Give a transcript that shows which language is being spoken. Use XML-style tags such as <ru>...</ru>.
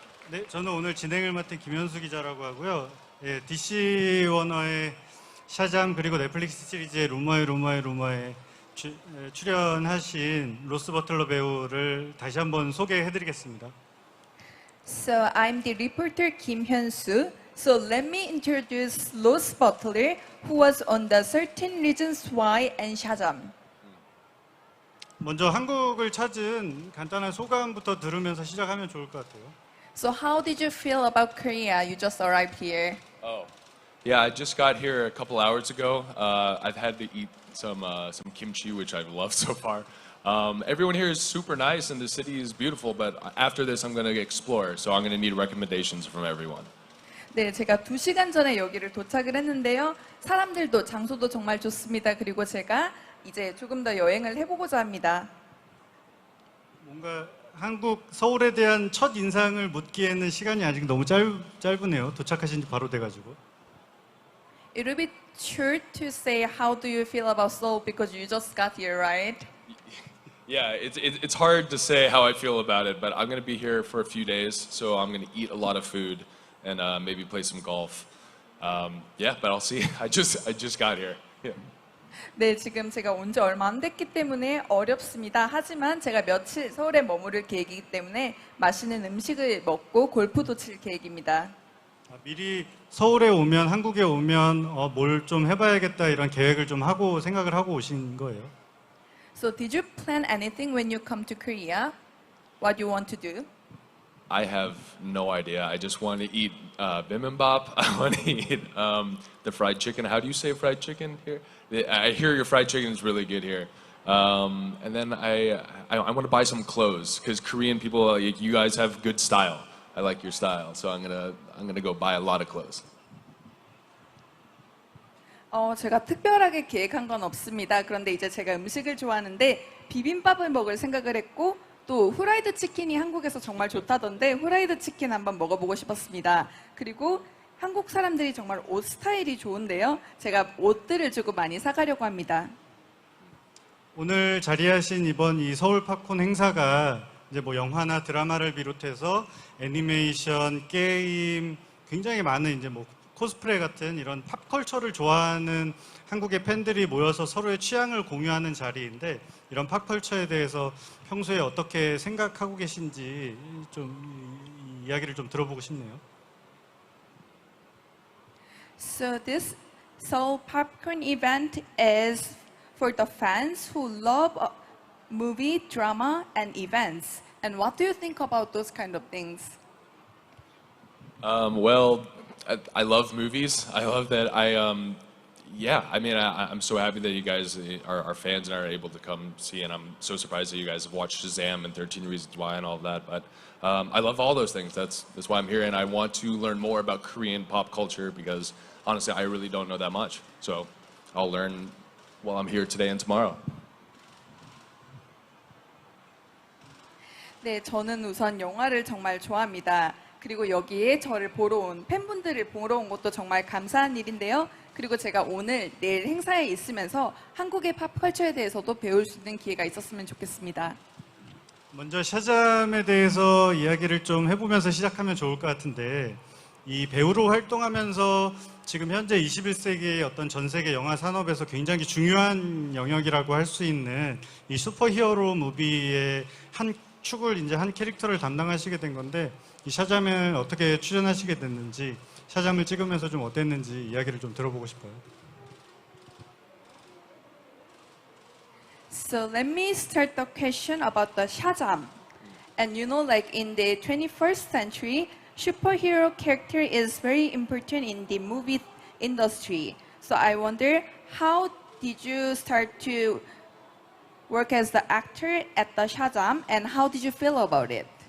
<ko>네, 저는 오늘 진행을 맡은 김현수 기자라고 하고요. 예, DC 워너의 샤잠 그리고 넷플릭스 시리즈의 루머에 출연하신 로스 버틀러 배우를 다시 한번 소개해드리겠습니다.</ko> <en>So I'm the reporter Kim Hyun-soo. So let me introduce Ross Butler, who was on the 13 Reasons Why and Shazam.</en> <ko>먼저 한국을 찾은 간단한 소감부터 들으면서 시작하면 좋을 것 같아요.</ko> <en>So how did you feel about Korea? You just arrived here. Oh. Yeah, I just got here a couple hours ago. I've had to eat some kimchi, which I've loved so far. Everyone here is super nice and the city is beautiful, but after this I'm going to explore, so I'm going to need recommendations from everyone.</en> <ko>네, 제가 2시간 전에 여기를 도착을 했는데요. 사람들도 장소도 정말 좋습니다. 그리고 제가 이제 조금 더 여행을 해보고자 합니다. 뭔가 한국 서울에 대한 첫 인상을 묻기에는 시간이 아직 너무 짧으네요. 도착하신 지 바로 돼가지고.</ko> <en>It would be short to say how do you feel about Seoul because you just got here, right? Yeah, it's hard to say how I feel about it, but I'm going to be here for a few days, so I'm going to eat a lot of food and maybe play some golf. Yeah, but I'll see. I just got here. Yeah.</en> <ko>네, 지금 제가 온 지 얼마 안 됐기 때문에 어렵습니다. 하지만 제가 며칠 서울에 머무를 계획이기 때문에 맛있는 음식을 먹고 골프도 칠 계획입니다. 미리 서울에 오면 한국에 오면 뭘 좀 해봐야겠다 이런 계획을 좀 하고 생각을 하고 오신 거예요.</ko> <en>So did you plan anything when you come to Korea? What you want to do? I have no idea. I just want to eat bibimbap. I want to eat the fried chicken. How do you say fried chicken here? I hear your fried chicken is really good here. And then I want to buy some clothes because Korean people, you guys have good style. I like your style, so I'm gonna go buy a lot of clothes.</en> <ko>제가 특별하게 계획한 건 없습니다. 그런데 이제 제가 음식을 좋아하는데 비빔밥을 먹을 생각을 했고 또 후라이드 치킨이 한국에서 정말 좋다던데 후라이드 치킨 한번 먹어보고 싶었습니다. 그리고 한국 사람들이 정말 옷 스타일이 좋은데요. 제가 옷들을 조금 많이 사가려고 합니다. 오늘 자리하신 이번 이 서울 팝콘 행사가 이제 뭐 영화나 드라마를 비롯해서 애니메이션, 게임, 굉장히 많은 이제 뭐 코스프레 같은 이런 팝컬처를 좋아하는 한국의 팬들이 모여서 서로의 취향을 공유하는 자리인데 이런 팝컬처에 대해서 평소에 어떻게 생각하고 계신지 좀 이야기를 좀 들어보고 싶네요.</ko> <en>So this Seoul Popcorn event is for the fans who love movie, drama, and events. And what do you think about those kind of things? Well, I love movies. I love that yeah, I mean, I'm so happy that you guys are fans and are able to come see, and I'm so surprised that you guys have watched Shazam and 13 Reasons Why and all of that. But I love all those things. That's why I'm here, and I want to learn more about Korean pop culture because honestly, I really don't know that much. So I'll learn while I'm here today and tomorrow.</en> <ko>네, 저는 우선 영화를 정말 좋아합니다. 그리고 여기에 저를 보러 온 팬분들을 보러 온 것도 정말 감사한 일인데요. 그리고 제가 오늘 내일 행사에 있으면서 한국의 팝컬처에 대해서도 배울 수 있는 기회가 있었으면 좋겠습니다. 먼저 샤잠에 대해서 이야기를 좀 해보면서 시작하면 좋을 것 같은데 이 배우로 활동하면서 지금 현재 21세기의 어떤 전 세계 영화 산업에서 굉장히 중요한 영역이라고 할 수 있는 이 슈퍼히어로 무비의 한 축을 이제 한 캐릭터를 담당하시게 된 건데 이 샤잠을 어떻게 출연하시게 됐는지 샤잠을 찍으면서 좀 어땠는지 이야기를 좀 들어보고 싶어요.</ko> <en>So let me start the question about the Shazam. And you know, like in the 21st century, superhero character is very important in the movie industry. So I wonder, how did you start to work as the actor at the Shazam, and how did you feel about it?</en>